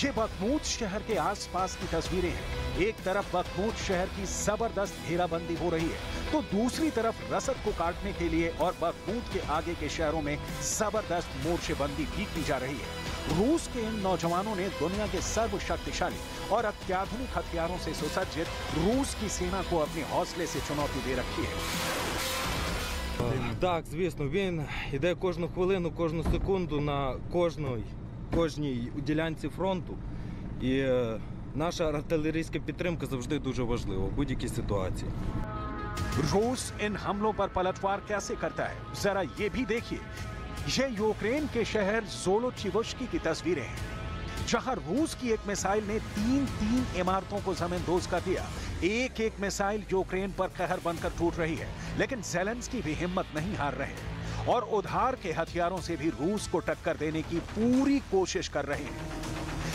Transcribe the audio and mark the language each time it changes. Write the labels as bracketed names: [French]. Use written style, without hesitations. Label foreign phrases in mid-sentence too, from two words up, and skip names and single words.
[Hindi] ये बखमूत शहर के आसपास की तस्वीरें हैं। एक तरफ बखमूत शहर की जबरदस्त घेराबंदी हो रही है तो दूसरी तरफ रसद को काटने के लिए और बखमूत के आगे के शहरों में जबरदस्त मोर्चेबंदी भी की जा रही है। रूस के इन नौजवानों ने दुनिया के सर्वशक्तिशाली और अत्याधुनिक हथियारों से सुसज्जित रूस की सेना को अपने हौसले से चुनौती दे रखी है। [Ukrainian] Так, звісно, він йде кожну хвилину, кожну секунду на кожній ділянці фронту. І наша артилерійська підтримка завжди дуже важлива в будь-якій ситуації. [Hindi] रूस इन हमलों पर पलटवार कैसे करता है, जरा ये भी देखिए। ये यूक्रेन के शहर ज़ोलोचिवस्की की तस्वीरें हैं, जहां रूस की एक मिसाइल ने तीन इमारतों को जमींदोज कर दिया। एक एक मिसाइल यूक्रेन पर कहर बनकर टूट रही है, लेकिन ज़ेलेंस्की भी हिम्मत नहीं हार रहे और उधार के हथियारों से भी रूस को टक्कर देने की पूरी कोशिश कर रहे हैं।